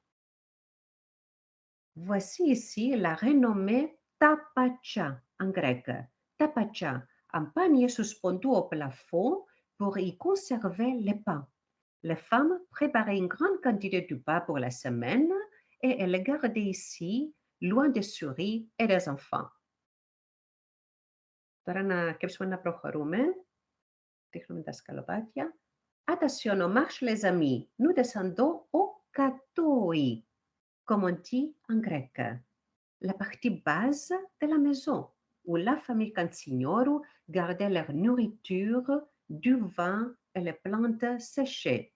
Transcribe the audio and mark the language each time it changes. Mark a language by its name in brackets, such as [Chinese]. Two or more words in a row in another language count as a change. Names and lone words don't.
[French] Voici ici la renommée tapacha en grec. Tapacha, un panier suspendu au plafond pour y conserver les pains. Les femmes préparaient une grande quantité de pain pour la semaine et elles les gardaient ici, loin des souris et des enfants. [Greek] Τώρα να σκέψουμε να προχωρούμε. Δείχνουμε τα σκαλοπάτια. [French] Attention, on marche les amis. Nous descendons au katoi, comme on dit en grec. La partie base de la maison, où la famille Cansignoro gardait leur nourriture, du vin et les plantes séchées.